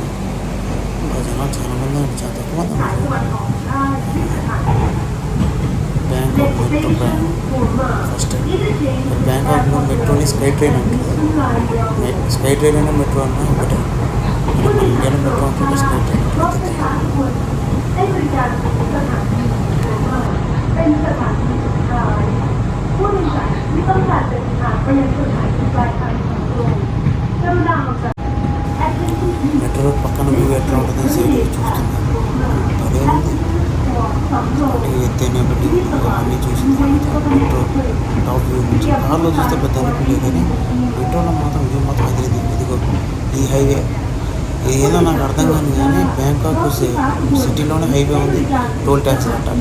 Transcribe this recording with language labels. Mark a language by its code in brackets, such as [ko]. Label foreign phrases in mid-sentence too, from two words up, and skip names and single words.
[te] ఇంకా జనాలు చాలా మంది ఉన్నారు, చాలా తక్కువ మంది ఉన్నారు. బ్యాంకాక్ మెట్రో ప్రయాణం [en] first time. [te] బ్యాంకాక్లో మెట్రోని [en] sky train [te] అంటారు. [en] sky train [te] అయినా మెట్రో అన్నా ఒకటే. మన ఇండియాలో మెట్రో అంటే [en] sky train [te] అంటారు. [th] เป็นสถานที่สุดท้ายผู้โดยสารที่ต้องการเดินทางไปยังสถานีปลายทางของตรงกรุณาออกจาก [te] మెట్రో పక్కన వ్యూ ఎట్లా ఉంటుందని సైడ్ చూస్తున్నాను. అదే ఉంది ఎత్తైన బిల్డింగ్ అవన్నీ చూసిన తర్వాత [en] metro top view [te] నుంచి కార్లో చూస్తే పెద్ద అనిపించలేదు, కానీ మెట్రోలో మాత్రం వ్యూ మాత్రం అదిరింది. ఇదిగో ఈ హైవే ఏదో నాకు అర్థం కాదు, కానీ బ్యాంకాక్ సిటీలోనే హైవే ఉంది, [en] toll tax [te] కట్టాలి.